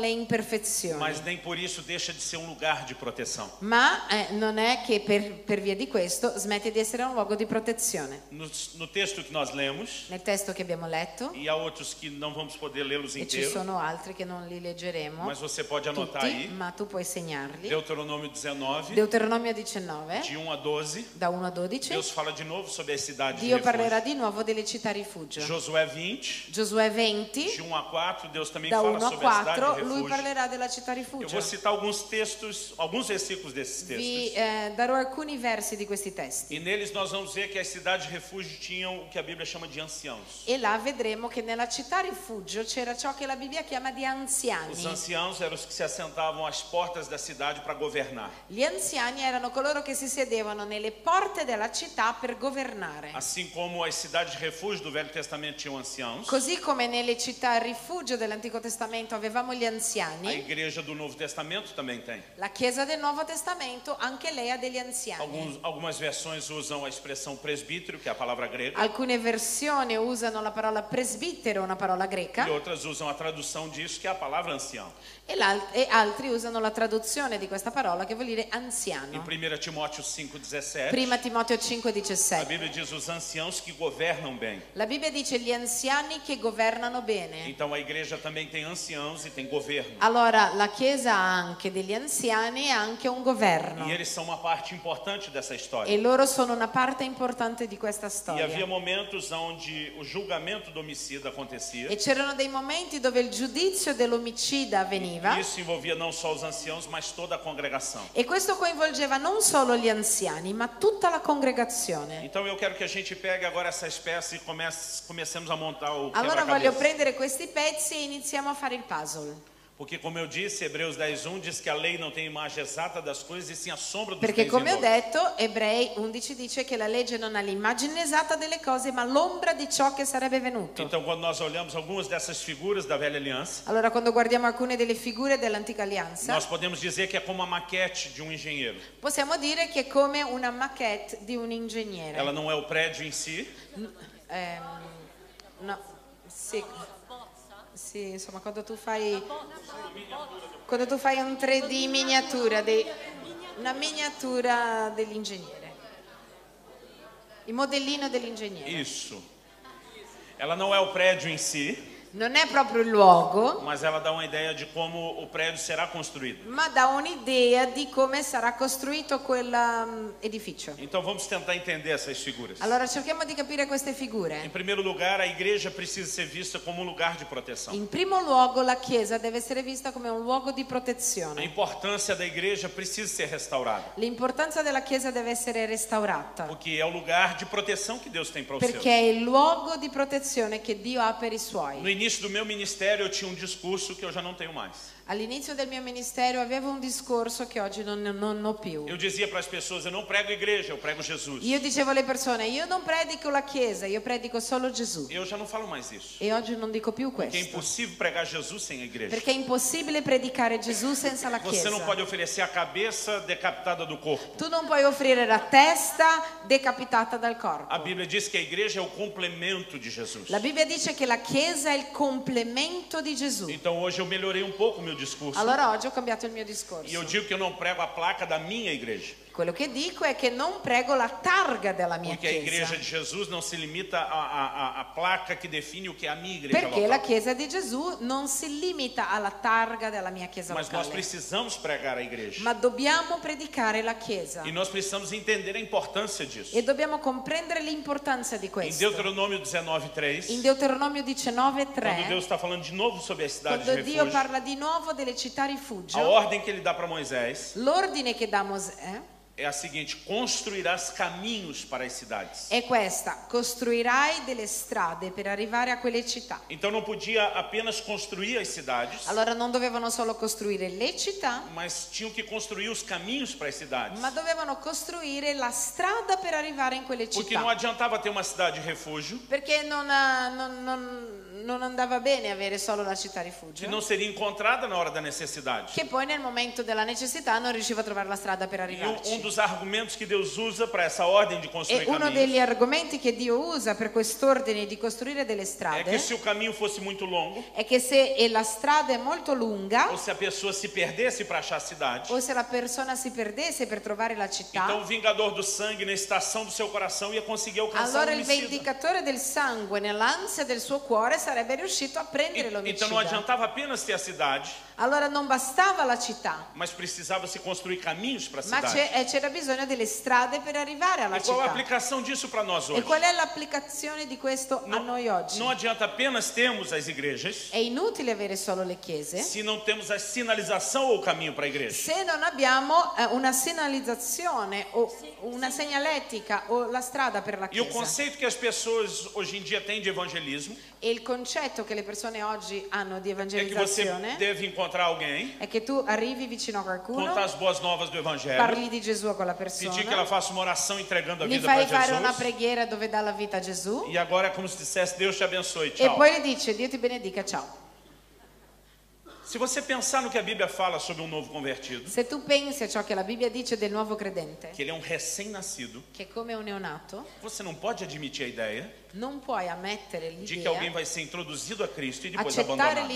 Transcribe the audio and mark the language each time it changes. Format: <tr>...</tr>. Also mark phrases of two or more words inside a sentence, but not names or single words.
<pt>Mas</pt> <it>imperfezioni.</it> <pt>nem por isso deixa de ser um lugar de proteção.</pt> <it>Ma non è che per via di questo smette di essere un luogo di protezione.</it> <pt>No texto que nós lemos,</pt> <it>Nel testo che abbiamo letto,</it> <pt>e há outros que não vamos poder lê-los</pt> <it>e ci</it> <pt>inteiros,</pt> <it>sono altri che non li leggeremo</it> <pt>mas você pode anotar</pt> <it>tutti,</it> <pt>aí.</pt> <it>ma tu puoi segnarli.</it> <pt>Deuteronômio 19,</pt> <it>Deuteronomio 19,</it> <pt>de 1 a 12.</pt> <it>da 1 a 12,</it> <pt>Deus fala de novo sobre as cidades de</pt> <it>Dio parlerà</it> <pt>refúgio.</pt> <it>di nuovo nuovo delle città rifugio.</it> <pt>Josué 20,</pt> <it>Giosuè 20,</it> <pt>de 1 a 4, Deus também</pt> <it>da</it> <pt>fala</pt> <it>1 a</it> <pt>sobre a cidade</pt> <it>4,</it> <pt>de</pt> <it>lui</it> <pt>refúgio.</pt> <it>parlerà della città</it> <pt>Eu</pt> <it>rifugio.</it> <pt>vou citar alguns textos, alguns versículos desses</pt> <it>Vi</it> <pt>textos.</pt> <it>darò alcuni versi di questi testi.</it> <pt>E neles nós vamos ver que as cidades de refúgio tinham o que a Bíblia chama de anciãos.</pt> <it>E là vedremo che nella città rifugio c'era ciò che la Bibbia chiama di</it> <pt>Os</pt> <it>anziani.</it> <pt>anciãos eram os que se assentavam às portas da cidade para governar.</pt> <it>Gli anziani erano coloro che si sedevano nelle porte della città per governare.</it> <pt>Assim como as cidades de refúgio do Velho Testamento tinham anciãos,</pt> <it>Così come nelle città rifugio dell'Antico Testamento avevamo gli</it> <pt>a</pt> <it>anziani,</it> <pt>igreja do Novo Testamento também tem.</pt> <it>la Chiesa del Nuovo Testamento anche lei ha degli anziani.</it> <pt>Algumas versões usam a expressão presbítero, que é a palavra grega,</pt> <it>Alcune versioni usano la parola presbitero, una parola greca,</it> <pt>e outras usam a tradução disso, que é a palavra ancião.</pt> <it>e altri usano la traduzione di questa parola che vuol dire</it> <pt>Em</pt> <it>anziano.</it> <pt>1 Timóteo 5,17,</pt> <it>Prima Timoteo</it> <pt>a</pt> <it>5,17.</it> <pt>Bíblia diz os anciãos que governam bem.</pt> <it>La Bibbia dice gli anziani che governano bene.</it> <pt>Então a igreja também tem anciãos e tem governo.</pt> <it>Allora la Chiesa ha anche degli anziani e anche un governo.</it> <pt>E eles são uma parte importante dessa história.</pt> <it>E loro sono una parte importante di questa</it> <pt>E</pt> <it>storia.</it> <pt>havia momentos onde o julgamento do homicida acontecia.</pt> <it>E c'erano dei momenti dove il giudizio dell'omicida avveniva.</it> <pt>Isso envolvia não só os anciãos, mas toda a congregação.</pt> <it>E questo coinvolgeva non solo gli anziani, ma tutta la congregazione.</it> <pt>Então eu quero que a gente pegue agora essas peças e comecemos a montar o</pt> <it>Allora voglio</it> <pt>quebra-cabeça.</pt> <it>prendere questi pezzi e iniziamo a fare il puzzle.</it> <pt>Porque como eu disse, Hebreus 10:1 diz que a lei não tem imagem exata das coisas, e sim a sombra dos</pt> <it>Perché</it> <pt>bens</pt> <it>come</it> <pt>e</pt> <it>ho</it> <pt>nomes.</pt> <it>detto, Ebrei 11 dice che la legge non ha l'immagine esatta delle cose, ma l'ombra di ciò che sarebbe venuto.</it> <pt>Então quando nós olhamos algumas dessas figuras da velha aliança,</pt> <it>Allora quando guardiamo alcune delle figure dell'antica alleanza,</it> <pt>nós podemos dizer que é como a maquete de um engenheiro.</pt> <it>possiamo dire che è come una maquette di un ingegnere.</it> <pt>Ela não é o prédio em si,</pt> <it>No, sì. Sì, insomma, quando tu fai un 3D miniatura, una miniatura dell'ingegnere, il modellino dell'ingegnere.</it> <pt>isso. Ela não é o prédio em si,</pt> <it>Non è proprio il luogo,</it> <pt>mas ela dá uma ideia de como o prédio será construído.</pt> <it>ma dà un'idea di come sarà costruito quell'edificio.</it> <pt>Então vamos tentar entender essas figuras.</pt> <it>Allora cerchiamo di capire queste</it> <pt>Em</pt> <it>figure.</it> <pt>primeiro lugar, a igreja precisa ser vista como um lugar de proteção.</pt> <it>In primo luogo la Chiesa deve essere vista come un luogo di</it> <pt>A</pt> <it>protezione.</it> <pt>importância da igreja precisa ser restaurada,</pt> <it>L'importanza della Chiesa deve essere restaurata,</it> <pt>porque é o lugar de proteção que Deus tem para os seus.</pt> <it>perché è il luogo di protezione che Dio ha per i</it> <pt>No</pt> <it>suoi.</it> <pt>início do meu ministério eu tinha um discurso que eu já não tenho mais.</pt> <it>All'inizio del mio ministero avevo un discorso che oggi non ho più.</it> <pt>Eu dizia para as pessoas, eu não prego igreja, eu prego Jesus.</pt> <it>Io dicevo alle persone, io non predico la Chiesa, io predico solo Gesù.</it> <pt>Eu já não falo mais isso.</pt> <it>E oggi non dico più</it> <pt>Porque é</pt> <it>questo,</it> <pt>impossível pregar Jesus sem a igreja.</pt> <it>perché è impossibile predicare Gesù senza la</it> <pt>Você não</pt> <it>Chiesa.</it> <pt>pode oferecer a cabeça decapitada do corpo.</pt> <it>Tu non puoi offrire la testa decapitata dal</it> <pt>A</pt> <it>corpo.</it> <pt>Bíblia diz que a igreja é o complemento de Jesus.</pt> <it>La Bibbia dice che la Chiesa è il complemento di Gesù.</it> <pt>Então hoje eu melhorei um pouco o meu discurso.</pt> <it>Allora oggi ho cambiato il mio</it> <pt>E eu</pt> <it>discorso.</it> <pt>digo que eu não prego a placa da minha igreja.</pt> <it>Quello che dico è che non prego la targa della mia</it> <pt>Porque a igreja</pt> <it>Chiesa,</it> <pt>de Jesus não se limita à placa que define o que é a minha igreja</pt> <it>perché la</it> <pt>local.</pt> <it>Chiesa di Gesù non si limita alla targa della mia Chiesa</it> <pt>Mas nós</pt> <it>locale,</it> <pt>precisamos pregar a igreja.</pt> <it>ma dobbiamo predicare la Chiesa</it> <pt>E nós precisamos entender a importância disso.</pt> <it>e dobbiamo comprendere l'importanza di</it> <pt>Em</pt> <it>questo.</it> <pt>Deuteronômio 19:3,</pt> <it>In Deuteronomio</it> <pt>quando</pt> <it>19:3,</it> <pt>Deus está falando de novo sobre as cidades de</pt> <it>quando Dio</it> <pt>refúgio,</pt> <it>parla di nuovo delle città</it> <pt>a</pt> <it>rifugio,</it> <pt>ordem que ele dá para Moisés</pt> <it>l'ordine che dà Mosè</it> <pt>é a seguinte: construirás caminhos para as cidades.</pt> <it>è questa: costruirai delle strade per arrivare a quelle città.</it> <pt>Então não podia apenas construir as cidades,</pt> <it>Allora non dovevano solo costruire le città,</it> <pt>mas tinham que construir os caminhos para as cidades.</pt> <it>ma dovevano costruire la strada per arrivare in quelle</it> <pt>Porque não</pt> <it>città.</it> <pt>adiantava ter uma cidade de refúgio</pt> <it>Perché non andava bene avere solo la città</it> <pt>que</pt> <it>rifugio,</it> <pt>não seria encontrada na hora da necessidade.</pt> <it>che poi nel momento della necessità non riusciva a trovare la strada per</it> <pt>E</pt> <it>arrivarci.</it> <pt>dos argumentos que Deus usa para essa ordem de</pt> <it>E</it> <pt>construir</pt> <it>uno</it> <pt>caminhos</pt> <it>degli argomenti che Dio usa per quest'ordine di costruire delle</it> <pt>é que</pt> <it>strade</it> <pt>se o caminho fosse muito longo,</pt> <it>è che se la strada è molto lunga</it> <pt>ou se a pessoa se perdesse para achar a cidade,</pt> <it>o se la persona si perdesse per trovare la città,</it> <pt>então o vingador do sangue, na estação do seu coração, ia conseguir alcançar</pt> <it>allora</it> <pt>o</pt> <it>il</it> <pt>homicida.</pt> <it>vendicatore del sangue nell'ansia del suo cuore sarebbe sarebbe riuscito a prendere</it> <pt>Então não</pt> <it>l'omicida.</it> <pt>adiantava apenas ter a cidade,</pt> <it>Allora non bastava la città,</it> <pt>mas precisava se construir caminhos para a</pt> <it>ma</it> <pt>cidade.</pt> <it>c'era bisogno delle strade per arrivare alla</it> <pt>E qual a</pt> <it>città.</it> <pt>aplicação disso para nós</pt> <it>E</it> <pt>hoje?</pt> <it>qual è l'applicazione di questo a noi oggi?</it> <pt>Não adianta apenas termos as igrejas</pt> <it>È inutile avere solo le chiese</it> <pt>se não temos a sinalização ou o caminho para a igreja.</pt> <it>se non abbiamo una segnalizzazione o una segnaletica o la strada per la</it> <pt>E o</pt> <it>chiesa.</it> <pt>conceito que as pessoas hoje em dia têm de evangelismo</pt> <it>E il concetto che le persone oggi hanno di</it> <pt>é que você</pt> <it>evangelizzazione</it> <pt>deve encontrar alguém,</pt> <it>è che tu arrivi vicino a qualcuno,</it> <pt>contar as boas novas do evangelho,</pt> <it>parli di Gesù a quella</it> <pt>pedir que ela</pt> <it>persona,</it> <pt>faça uma oração entregando a</pt> <it>gli</it> <pt>vida para</pt> <it>fai fare una</it> <pt>Jesus.</pt> <it>preghiera dove dà la vita a Gesù</it> <pt>E agora é como se dissesse: Deus te abençoe,</pt> <it>e</it> <pt>tchau.</pt> <it>poi le dice Dio ti benedica, ciao.</it> <pt>Se você pensar no que a Bíblia fala sobre um novo convertido,</pt> <it>Se tu pensi a ciò che la Bibbia dice del nuovo credente,</it> <pt>que ele é um recém-nascido,</pt> <it>che è come un neonato,</it> <pt>você não pode admitir a ideia</pt> <it>non puoi ammettere</it> <pt>de que alguém</pt> <it>l'idea,</it> <pt>vai ser introduzido a Cristo e depois</pt> <it>accettare</it> <pt>abandonado.</pt>